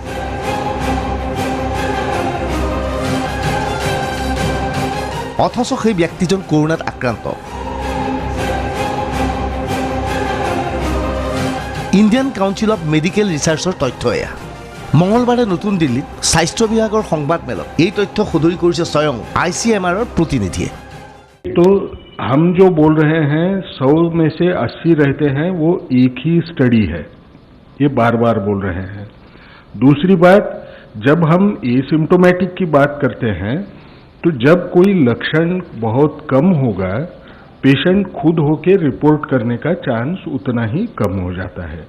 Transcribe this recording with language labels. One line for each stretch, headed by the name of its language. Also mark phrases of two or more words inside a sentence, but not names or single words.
Assamese: অথচ সেই ব্যক্তিজন কৰোনাত আক্ৰান্ত। ইণ্ডিয়ান কাউন্সিল অফ মেডিকেল ৰিচাৰ্চৰ তথ্য এয়া। মঙলবাৰে নতুন দিল্লীত স্বাস্থ্য বিভাগৰ সংবাদমেলত এই তথ্য সদৰি কৰিছে স্বয়ং ICMRৰ প্ৰতিনিধিয়ে।
Hindi: तो हम जो बोल रहे हैं 100 में से 80 रहते हैं वो एक ही स्टडी है, ये बार बार बोल रहे हैं। दूसरी बात, जब हम एसिम्प्टोमेटिक की बात करते हैं तो जब कोई लक्षण बहुत कम होगा पेशेंट खुद होके रिपोर्ट करने का चांस उतना ही कम हो जाता है।